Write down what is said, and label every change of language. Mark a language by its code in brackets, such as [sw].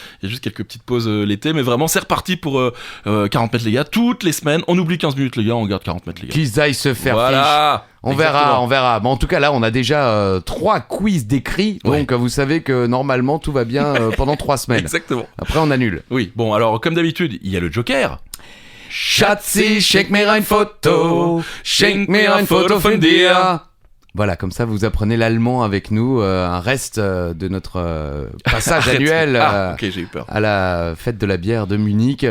[fr] Il y a juste quelques petites pauses l'été, mais vraiment, c'est reparti pour 40 mètres, les gars. Toutes les semaines, on oublie 15 minutes, les gars, on garde 40 mètres, les gars. Qu'ils aillent se faire Voilà. On verra. Bon, en tout cas, là, on a déjà 3 quiz d'écrits. Donc, vous savez que normalement, tout va bien pendant 3 semaines. Exactement. Après, on annule. Oui, bon, alors, comme d'habitude, il y a le Joker. [de] Schatzi, schenk mir ein Foto. Schenk mir ein Foto von dir. [fr] Voilà, comme ça, vous apprenez l'allemand avec nous. Un reste de notre passage annuel ok, j'ai eu peur. à la fête de la bière de Munich.